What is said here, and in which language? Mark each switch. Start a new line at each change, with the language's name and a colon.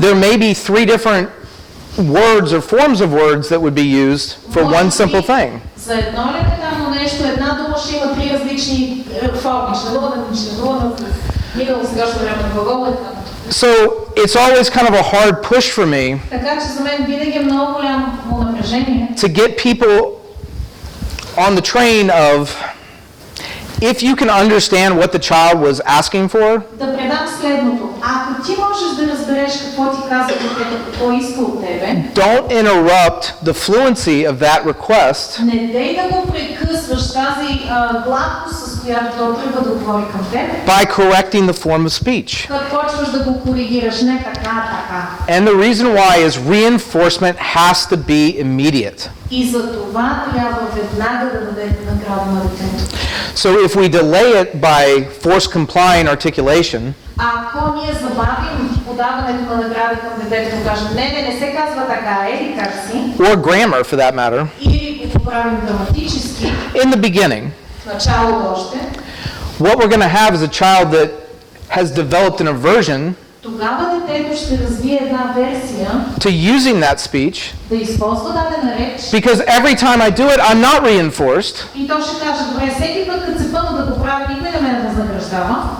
English: there may be 3 different words or forms of words that would be used for one simple thing.
Bulgarian: За едно елементарно нещо, една дума ще има 3 различни форми. Ще бъде минало сегашно време на глагола и така.
English: So it's always kind of a hard push for me
Bulgarian: Така че за мен винаги е много голямо напрежение
English: to get people on the train of if you can understand what the child was asking for,
Bulgarian: да предам следното. Ако ти можеш да разбереш какво ти казва детето, какво иска от тебе,
English: don't interrupt the fluency of that request
Bulgarian: не дей да го прекъсваш тази гладкост, с която той тръгва да говори към теб,
English: by correcting the form of speech.
Bulgarian: като почваш да го коригираш, не така, така.
English: And the reason why is reinforcement has to be immediate.
Bulgarian: И за това трябва веднага да дадете награда на детето.
English: So if we delay it by force complying articulation,
Bulgarian: Ако ние забавим подаването на награди към детето, да кажем, не се казва така, или как си,
English: or grammar for that matter,
Bulgarian: или го поправим граматически,
English: in the beginning,
Bulgarian: в началото още,
English: what we're going to have is a child that has developed an aversion
Bulgarian: тогава детето ще развие една версия
English: to using that speech
Bulgarian: да използва дадена реч
English: because every time I do it, I'm not reinforced,
Bulgarian: и то ще каже, добре, всеки път, като се пъна да го прави, никой не ме възнаграждава,